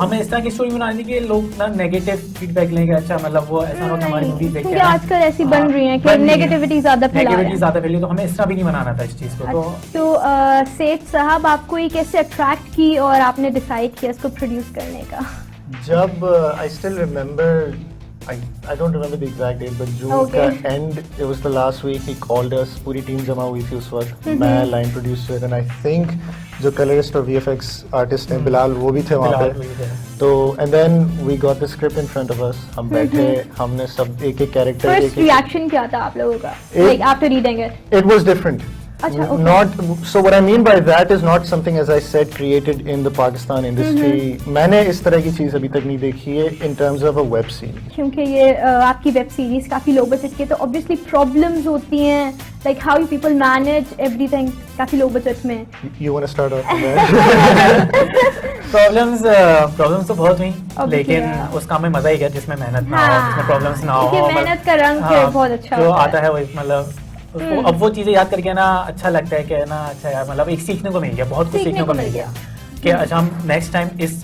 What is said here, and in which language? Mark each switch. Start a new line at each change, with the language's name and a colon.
Hindi: हमें इस तरह की स्टोरी बनानी कि लोग ना नेगेटिव फीडबैक लेंगे, अच्छा मतलब वो ऐसा हो कि हमारी मूवी देख के आजकल ऐसी बन रही है कि नेगेटिविटी ज्यादा फैली, तो हमें इस तरह भी नहीं बनाना था इस चीज को। तो सैयद साहब, आपको ये कैसे अट्रैक्ट की और आपने डिसाइड किया इसको प्रोड्यूस करने का? जब
English: I still remember, I don't remember the exact date, but June
Hindi: का end,
English: it was the last week, he called us,
Hindi: पूरी टीम जमा हुई थी उस वक्त, मैं line producer
English: and I think
Hindi: जो कलरिस्ट और VFX आर्टिस्ट हैं बिलाल, वो भी थे वहाँ पे।
English: तो and then we got the script in front of us,
Hindi: हम बैठे, हमने सब एक एक कैरेक्टर, फर्स्ट रिएक्शन क्या था आप लोगों का
English: like after reading it? It was different.
Hindi: Achha,
English: okay. Not so. What I mean by that is not something, as I said, created in the Pakistan industry.
Hindi: मैंने इस तरह की चीज अभी तक नहीं देखी है
English: in terms of a web series.
Hindi: क्योंकि ये आपकी वेब सीरीज काफी लो बजट की है, तो ऑब्वियसली प्रॉब्लम्स होती हैं,
English: like how you people manage everything
Hindi: काफी लो बजट में।
English: You want to start off with that?
Hindi: Problems तो बहुत हुई, लेकिन उस काम में मजा ही गया जिसमें मेहनत ना हो, जिसमें प्रॉब्लम्स ना हो, मेहनत का रंग बहुत अच्छा जो आता है वो मतलब अब वो चीजें याद करके ना अच्छा लगता है कि ना अच्छा यार मतलब एक सीखने को मिल गया, बहुत कुछ सीखने को मिल गया। कि अच्छा हम नेक्स्ट टाइम इस